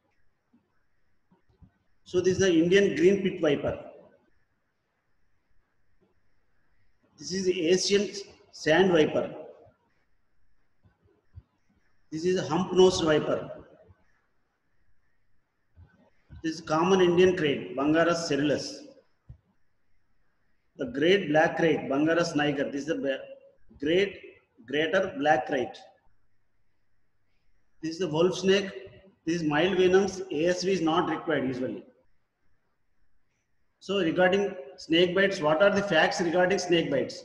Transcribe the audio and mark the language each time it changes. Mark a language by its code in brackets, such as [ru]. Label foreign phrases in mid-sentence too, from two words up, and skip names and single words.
[en] So this is the Indian green pit viper. This is the Asian sand viper. This is a hump-nosed viper. This is common Indian krait, Bangaras cerulus. The great black krait, Bangaras niger. This is the greater black krait. This is the wolf snake. This is mild venoms. ASV is not required usually. So regarding snake bites, what are the facts regarding snake bites?